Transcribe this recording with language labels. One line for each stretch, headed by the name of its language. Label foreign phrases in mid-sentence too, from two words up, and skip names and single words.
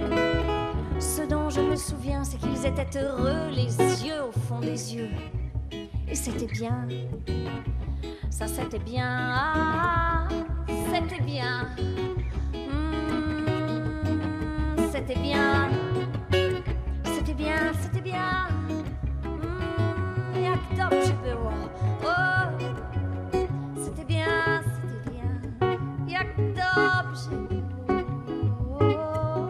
French: Ce dont je me souviens, c'est qu'ils étaient heureux, les yeux au fond des yeux. Et c'était bien, ça c'était bien, ah, c'était bien. C'était bien, c'était bien, c'était bien.
Polish: Jak dobrze było. O,
French: c'était bien,
Polish: jak dobrze było.